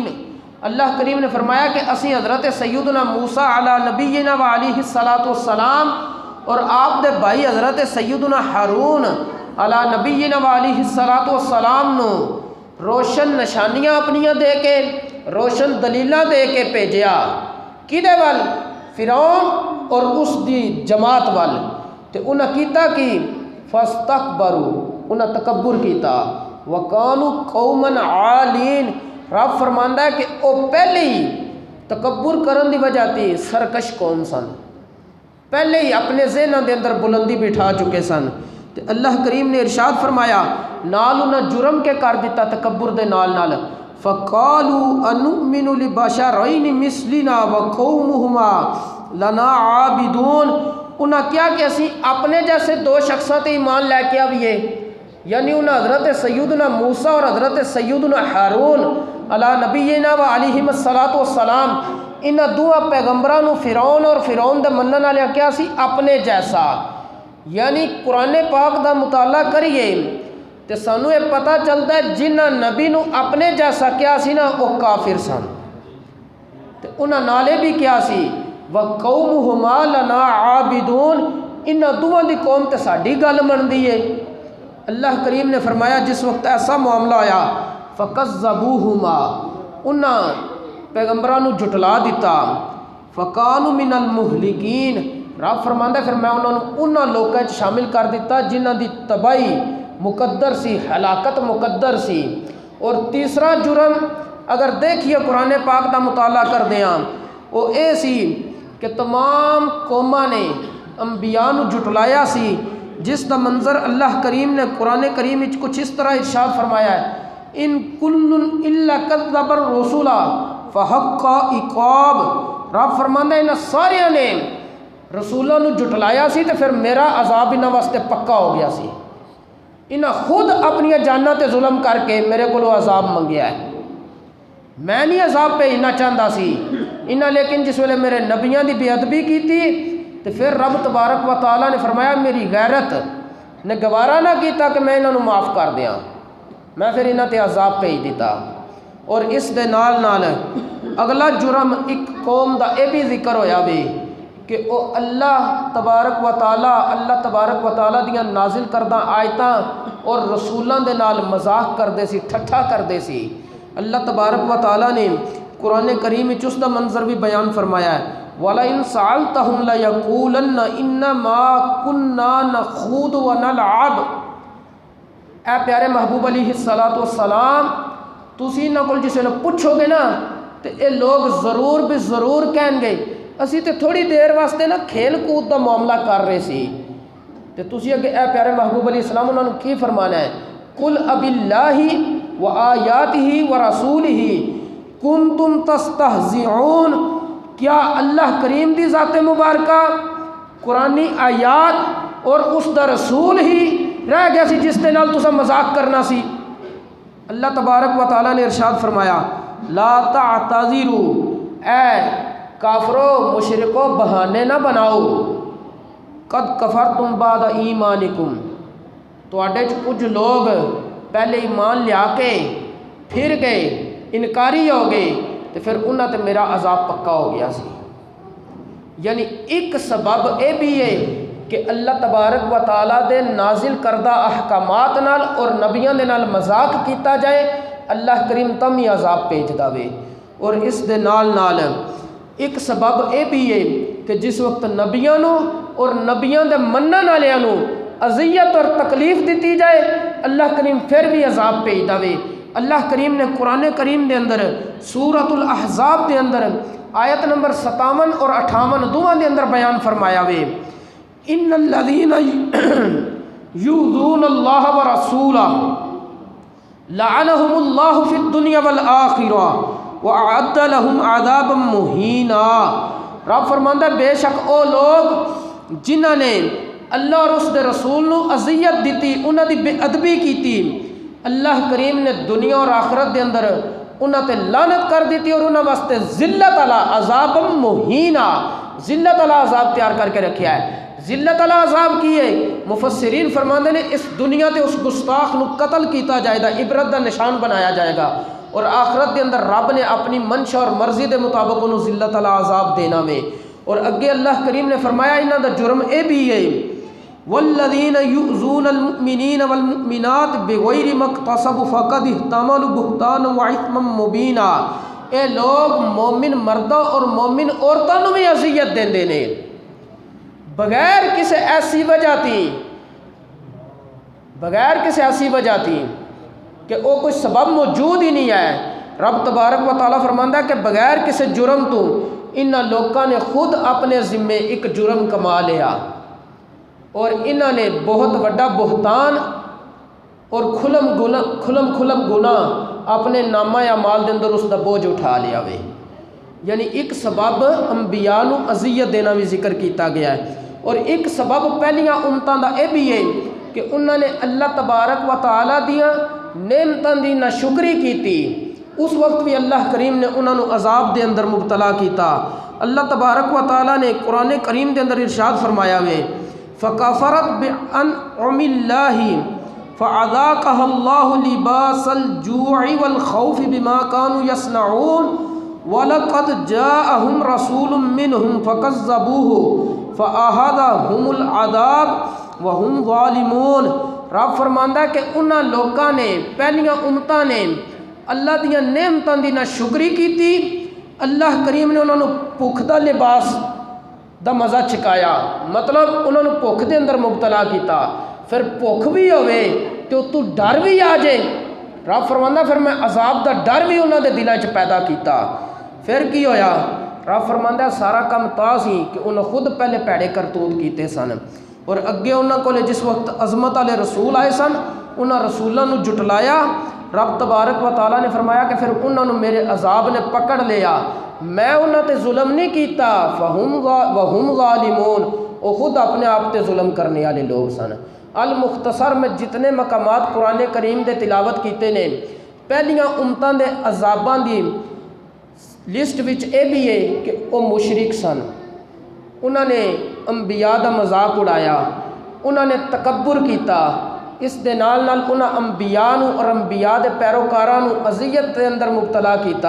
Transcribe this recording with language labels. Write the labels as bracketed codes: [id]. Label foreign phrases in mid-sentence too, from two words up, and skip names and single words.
[pa] اللہ کریم نے فرمایا کہ اسی حضرت سیدنا موسیٰ [ar] علی نبینا وعلیہ الصلوۃ والسلام [pa] اور آپ دے بھائی حضرت سیدنا ہارون [ar] علی نبینا وعلیہ الصلوۃ والسلام [pa] نو روشن نشانیاں اپنیاں دے کے، روشن دلیلاں دے کے بھیجیا، کدے ول؟ فرعون اور اس دی جماعت ول۔ تے انہاں کیتا کی فاستکبروا، انہاں تکبر کیتا، [ar] وکانوا قوما عالین۔ [pa] رب فرماندا ہے کہ او پہلے ہی تکبر کرن دی وجہ تے سرکش قوم سن، پہلے ہی اپنے ذہناں دے اندر بلندی بٹھا چکے سن۔ تے اللہ کریم نے ارشاد فرمایا، نال انہاں جرم کے کر دیتا تکبر دے نال نال، [ar] فقالوا انؤمن لبشرین مثلنا وقومہما لنا عابدون۔ [pa] انہاں کیا کہ اسی اپنے جیسے دو شخصاں تے ایمان لے کے آئیے، یعنی انہاں حضرت سیدنا موسیٰ اور حضرت سیدنا ہارون [ar] علی نبینا و علیہ الصلوۃ والسلام، [pa] انہاں دو پیغمبراں نو فرعون اور فرعون دے منن والے کیا سی اپنے جیسا۔ یعنی قرآن پاک دا مطالعہ کریے تے سانو یہ پتہ چلتا ہے جنہ نبی نو اپنے جیسا کیا سی نا وہ کافر سن، تے انہاں نالے بھی کیا سی [ar] وَقَوْمُهُمَا لَنَا عَابِدُونَ، [pa] انہاں دوواں دی قوم تے ساڈی گل مندی ہے۔ اللہ کریم نے فرمایا جس وقت ایسا معاملہ آیا فَكَذَّبُوهُمَا، انہاں پیغمبراں نو جھٹلا دیتا، [ar] فَكَانُوا مِنَ الْمُهْلِكِينَ، [pa] رب فرماندا ہے پھر میں انہاں لوکاں وچ شامل کر دیتا جنہاں دی تباہی مقدر سی، ہلاکت مقدر سی۔ اور تیسرا جرم اگر دیکھیے قرآن پاک دا مطالعہ کر دیاں وہ اے سی کہ تمام قوماں نے انبیاء نو جھٹلایا سی، جس دا منظر اللہ کریم نے قرآن کریم وچ کچھ اس طرح ارشاد فرمایا ہے [ar] ان کل الا کذب الرسل فحق عقاب، [pa] رب فرماندا ہے انہاں سارے نے رسولاں نو جھٹلایا سی تے پھر میرا عذاب انہاں واسطے پکا ہو گیا سی۔ انہاں خود اپنی جاناں تے ظلم کر کے میرے کولو عذاب منگیا ہے، میں نہیں عذاب پہ انہاں چاہتا سی انہاں، لیکن جس ویلے میرے نبیاں دی بے ادبی کی تھی تو پھر رب تبارک و تعالیٰ نے فرمایا میری غیرت نے گوارا نہ کیتا کہ میں انہاں نو معاف کر دیاں، میں پھر انہاں تے عذاب بھیج دیتا۔ اور اس دے نال نال اگلا جرم ایک قوم دا اے بھی ذکر ہویا بھی کہ او اللہ تبارک و تعالیٰ دیاں نازل کردہ آیتاں اور رسولاں دے نال مذاق کردے سی، ٹھٹھا کردے سی۔ اللہ تبارک و تعالیٰ نے قرآن کریم وچ اس دا منظر بھی بیان فرمایا ہے [ar] وَلَئِن سَأَلْتَهُمْ لَيَقُولَنَّ إِنَّمَا كُنَّا نَخُوضُ وَنَلْعَبُ، [pa] اے پیارے محبوب [ar] علیہ السلام [pa] تسی انہاں کول جسے نہ پوچھو گے نا تو اے لوگ ضرور بھی ضرور کہیں گے اسی تے تھوڑی دیر واسطے نا کھیل کود دا معاملہ کر رہے سی، تے تسی اگے اے پیارے محبوب [ar] علیہ السلام [pa] انہوں نے کی فرمانا ہے [ar] قُلْ أَبِاللَّهِ وَآيَاتِهِ وَرَسُولِهِ كُنْتُمْ تَسْتَهْزِئُونَ، [pa] کیا اللہ کریم دی ذات مبارکہ قرآنی آیات اور اس دا رسول ہی رہ گیا سی جس دے نال تسا مذاق کرنا سی؟ اللہ تبارک و تعالیٰ نے ارشاد فرمایا [ar] لا تعتذروا، [pa] اے کافرو مشرکو بہانے نہ بناؤ، [ar] قد کفرتم بعد ایمانکم، [pa] تواڈے چ کچھ لوگ پہلے ایمان لیا کے پھر گئے انکاری ہو گئے تو پھر انہاں تے میرا عذاب پکا ہو گیا سی۔ یعنی ایک سبب اے بھی ہے کہ اللہ تبارک و تعالیٰ دے نازل کردہ احکامات نال اور نبیاں دے نال مذاق کیتا جائے، اللہ کریم تم ہی عذاب بھیج داوے۔ اور اس دے نال نال ایک سبب اے بھی ہے کہ جس وقت نبیاں نو اور نبیاں دے منن والیاں نو اذیت اور تکلیف دیتی جائے اللہ کریم پھر بھی عذاب بھیج داوے۔ اللہ کریم نے قرآن کریم دے اندر سورۃ الاحزاب دے اندر آیت نمبر 57 اور 58 دونوں دے اندر بیان فرمایا وے [ar] ان الذین یؤذون اللہ ورسولہ لعنہم اللہ فی الدنیا والآخرہ وأعد لهم عذابا مہینا، [pa] رب فرماندا ہے بے شک او لوگ جنہاں نے اللہ اور اس دے رسول نو اذیت دیتی، انہاں دی بے ادبی کیتی، اللہ کریم نے دنیا اور آخرت دے اندر انہاں تے لعنت کر دیتی اور انہاں واسطے ذلت علی عذاب مہینا، ذلت علی عذاب تیار کر کے رکھیا ہے۔ ذلت علی عذاب کی ہے؟ مفسرین فرماندے نے اس دنیا تے اس گستاخ نو قتل کیتا جائے گا، عبرت دا نشان بنایا جائے گا، اور آخرت دے اندر رب نے اپنی منشا اور مرضی دے مطابق انہوں ذلت علی عذاب دینا میں۔ اور اگے اللہ کریم نے فرمایا انہاں دا جرم اے بھی ہے [ar] والذین یؤذون المؤمنین والمؤمنات بغیر ما اکتسبوا فقد احتملوا بہتانا واثما مبینا، [pa] اے لوگ مومن مردوں اور مومن عورتوں نو بھی اذیت دیندے نے بغیر کسی ایسی وجہ تھی کہ وہ کوئی سبب موجود ہی نہیں ہے۔ رب تبارک و تعالیٰ فرماندا ہے کہ بغیر کسی جرم تو انہاں لوکاں نے خود اپنے ذمے ایک جرم کما لیا اور انہاں نے بہت بڑا بہتان اور کھلم گناہ اپنے نامہ اعمال دے اندر اس دا بوجھ اٹھا لیا وے۔ یعنی ایک سبب انبیاء نو اذیت دینا بھی ذکر کیتا گیا ہے، اور ایک سبب پہلیاں امتاں دا اے بھی ہے کہ انہوں نے اللہ تبارک و تعالیٰ دیاں نعمتاں دی ناشکری کیتی، اس وقت بھی اللہ کریم نے انہوں نے عذاب دے اندر مبتلا کیتا۔ اللہ تبارک و تعالیٰ نے قرآن کریم دے اندر ارشاد فرمایا وے [ar] فَكَفَرَتْ بِأَنْعُمِ اللَّهِ فَأَذَاقَهَا اللَّهُ لِبَاسَ الْجُوعِ وَالْخَوْفِ بِمَا كَانُوا يَصْنَعُونَ وَلَقَدْ جَاءَهُمْ رَسُولٌ مِّنْهُمْ فَكَذَّبُوهُ فَأَخَذَهُمُ الْعَذَابُ وَهُمْ ظَالِمُونَ۔ [pa] رب فرماندا ہے کہ انہاں لوکاں نے، پہلیاں امتاں نے اللہ دیاں نعمتاں دی نہ شکری کیتی، اللہ کریم نے انہاں نو بھوک دا لباس دا مزہ چکایا، مطلب انہوں نے بھوک دے اندر مبتلا کیتا، پھر بھوک بھی ہوئے تو ڈر بھی آ جائے، رب فرماندا پھر میں عذاب دا ڈر بھی انہوں دے دلوں چ پیدا کیتا۔ پھر کی ہویا؟ رب فرماندا سارا کم تا سی کہ انہوں خود پہلے پیڑے کرتوت کیتے سن، اور اگے انہوں کو جس وقت عظمت والے رسول آئے سن انہوں رسولوں نو جٹلایا، رب تبارک و تعالیٰ نے فرمایا کہ پھر انہوں نے میرے عذاب نے پکڑ لیا، میں انہوں تے ظلم نہیں کیتا، [ar] وَهُمْ ظَالِمُونَ، [pa] وہ خود اپنے آپ تے ظلم کرنے والے لوگ سن۔ المختصر میں جتنے مقامات قرآن کریم دے تلاوت کیتے نے، پہلیاں امتاں دے عذاباں دی لسٹ وچ اے بھی ہے کہ وہ مشرک سن، انہوں نے انبیاء دا مذاق اڑایا، انہوں نے تکبر کیتا، اس دے نال نال انہاں انبیاء نو اور انبیاء دے پیروکاراں نو اذیت دے اندر مبتلا کیتا،